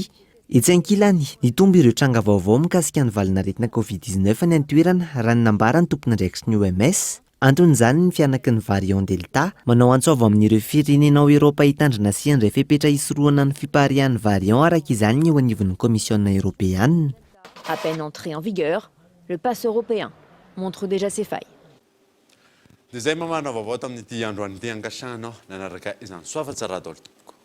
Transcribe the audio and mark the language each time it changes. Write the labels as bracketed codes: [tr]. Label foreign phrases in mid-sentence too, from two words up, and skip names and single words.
[mg] Etsy ankilany, nitombo ireo tranga vaovao mikasika ny valinaretina Covid-19 ny antoerana raha ny nambara ny tompona andraikitry ny OMS. Anton'izany ny fianaky ny variant Delta, manao antsova amin'ireo firenena ao Eropa hitandrina sy andray fepetra hisoroana ny fiparihan'ny variant araka izany ny eo anivon'ny [fr] Commissione européenne. À peine entré en vigueur, le passe européen montre déjà ses failles. [mg] Dia zay mamana vaovao tamin'ity androan'ity angasahana nanaraka izany soafatsara daholo tompoko.